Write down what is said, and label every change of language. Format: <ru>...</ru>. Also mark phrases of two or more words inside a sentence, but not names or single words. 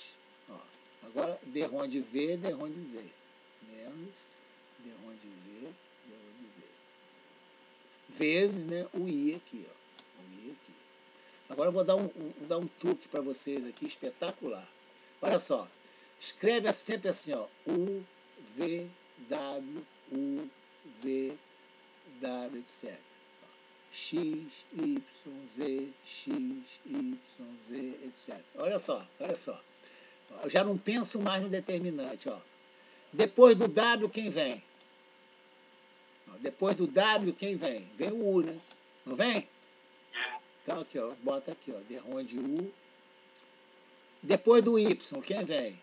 <pt>Ó, agora D-ROM de V, D-ROM de Z. Menos D-ROM de V, D-ROM de Z. Vezes, né, o I aqui, ó. O I aqui. Agora eu vou dar um truque para vocês aqui, espetacular. Olha só. Escreve sempre assim, ó. U, V, W, U, V, W, etc. X, Y, Z, X, Y, Z, etc. Olha só. Eu já não penso mais no determinante, ó. Depois do W, quem vem? Depois do W, quem vem? Vem o U, né? Não vem? Então aqui, ó, bota aqui, ó, derrom de U. Depois do Y, quem vem?</pt>